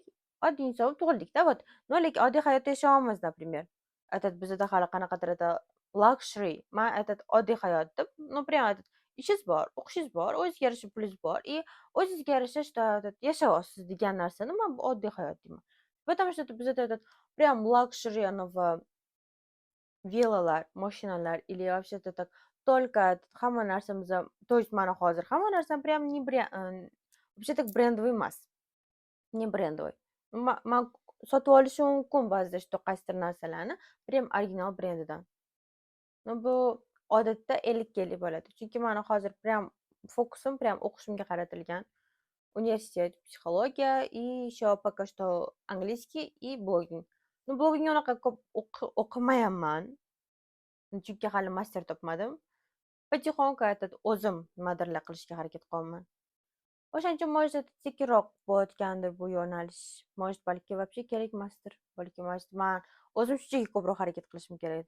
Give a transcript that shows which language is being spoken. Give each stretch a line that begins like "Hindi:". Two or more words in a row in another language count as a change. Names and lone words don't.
Uzbek: Oddiy inson bo'lib tug'ildik-da, вот. No, lekin oddiy hayot yashayapmiz, например. Bizada hali qanaqadir luxury, oddiy hayot deb,
Russian: ну, прям
Uzbek: ishingiz bor, o'qishingiz bor, o'zizga yarasha pulingiz bor, и o'zizga yarasha что yashayapsiz degan narsani men bu oddiy hayot deyman.
Russian: Потому что
Uzbek: bizada прям luxury villalar, mashinalar
Russian: или вообще только
Uzbek: hamma narsamiz,
Russian: то есть
Uzbek: mana hozir hamma narsam
Russian: прям не вообще так brendовый emas. Не brendовый.
Uzbek: Man sotib olishim mumkin ba'zida что qaysidir narsalarni prям original brendidan. No, bu odatda 50-50 bo'ladi. Chunki mani hozir prям fokusim prям o'qishimga qaratilgan.
Russian: Universitet, psixologiya и еще пока что angliskiy и blogging. Ну,
Uzbek: blogging unaqa ko'p o'qimayapman. Chunki hali master topmadim. Потихоньку o'zim nimadirlar qilishga harakat qilaman. O'shaning uchun может sekinroq bo'layotgandir bu yo'nalish. Может balki вообще kerak emasdir. Balki man o'zim shunchaki ko'proq harakat qilishim kerakdir.